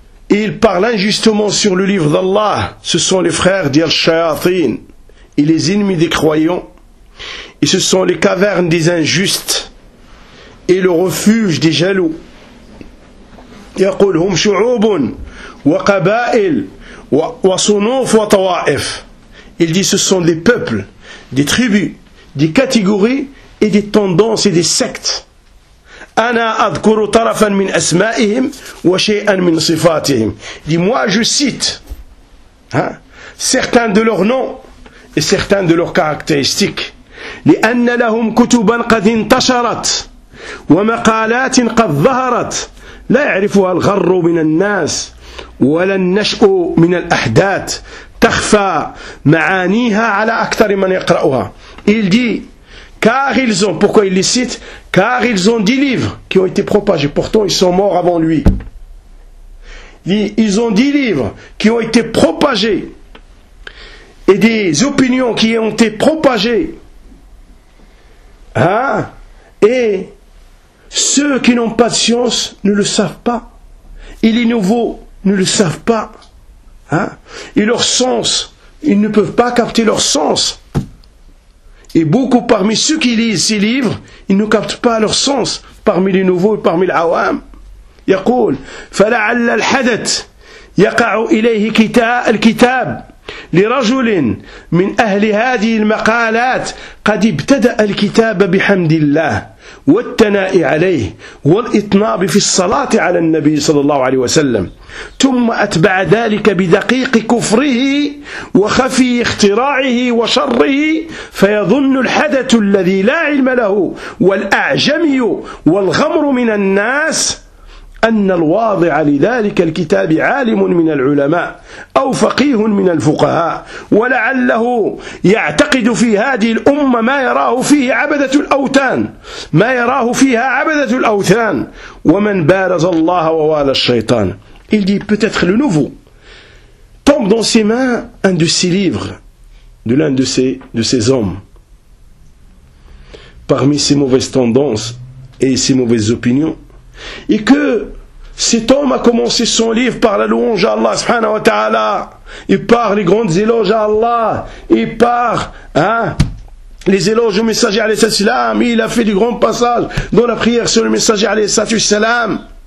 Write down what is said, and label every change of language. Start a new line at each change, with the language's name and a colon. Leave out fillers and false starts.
French: Et ils parlent injustement sur le livre d'Allah. Ce sont les frères d'Al-Shayatin et les ennemis des croyants. Et ce sont les cavernes des injustes et le refuge des jaloux.
Arabic: يقولهم شعوب وقبائل وصنوف وطوائف.
French: Il dit, ce sont des peuples, des tribus, des catégories et des tendances et des sectes.
Arabic: أنا أذكر طرفا من أسمائهم وشيئا من صفاتهم.
French: Dis-moi, je cite certains de leurs noms et certains de leurs caractéristiques.
Arabic: لأن لهم كتبا قد انتشرت ومقالات قد ظهرت لا يعرفها الغر من الناس ولا النشأ من الأحداث تخفى معانيها على أكثر من يقرأها.
French: Il dit car ils ont, pourquoi il les cite, car ils ont 10 livres qui ont été propagés, pourtant ils sont morts avant lui. Ils ont 10 livres qui ont été propagés et des opinions qui ont été propagées, hein? Et ceux qui n'ont pas de science ne le savent pas, et les nouveaux ne le savent pas, hein? Et leur sens, ils ne peuvent pas capter leur sens. Et beaucoup parmi ceux qui lisent ces livres, ils ne captent pas leur sens parmi les nouveaux et parmi l'awam.
Arabic: يقول فلعل الحدث يقع إليه الكتاب لرجل من أهل هذه المقالات قد ابتدأ الكتاب بحمد الله والثناء عليه والإطناب في الصلاة على النبي صلى الله عليه وسلم ثم أتبع ذلك بدقيق كفره وخفي اختراعه وشره فيظن الحدث الذي لا علم له والأعجمي والغمر من الناس أن الواضع لذلك الكتاب عالم من العلماء أو فقيه من الفقهاء ولعله يعتقد في هذه الأمة ما يراه فيه عبدة الأوثان ما يراه فيها عبدة الأوثان ومن بارز الله ووالى الشيطان.
French: Il dit peut-être le nouveau tombe dans ses mains un de ses livres de l'un de ces hommes parmi ses mauvaises tendances et ses mauvaises opinions. Et que cet homme a commencé son livre par la louange à Allah subhanahu wa ta'ala, et par les grandes éloges à Allah, et par les éloges au messager alayhi salam, il a fait du grand passage dans la prière sur le messager alayhi salam.